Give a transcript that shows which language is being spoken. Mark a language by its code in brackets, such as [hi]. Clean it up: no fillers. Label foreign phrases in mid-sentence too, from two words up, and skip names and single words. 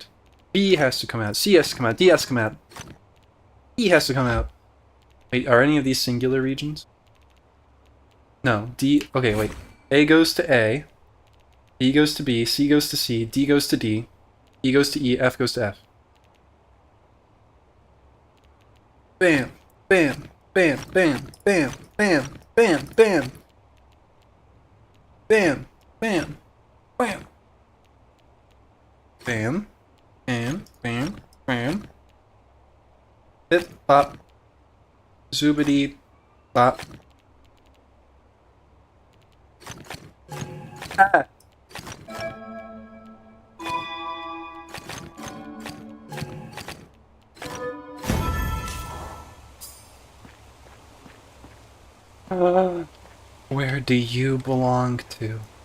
[en] B has to come out. C has to come out. D has to come out. E has to come out. Wait, are any of these singular regions? No. D... Okay, wait. A goes to A. B goes to B. C goes to C. D goes to D. E goes to E. F goes to F. Bam. Bam. Bam. Bam. Bam. Bam. Bam. Bam. Bam. Bam. Bam. Bam. Bam. Bam. Bam. Bip, bop. Zoobity, bop. Ah. Where do you belong to?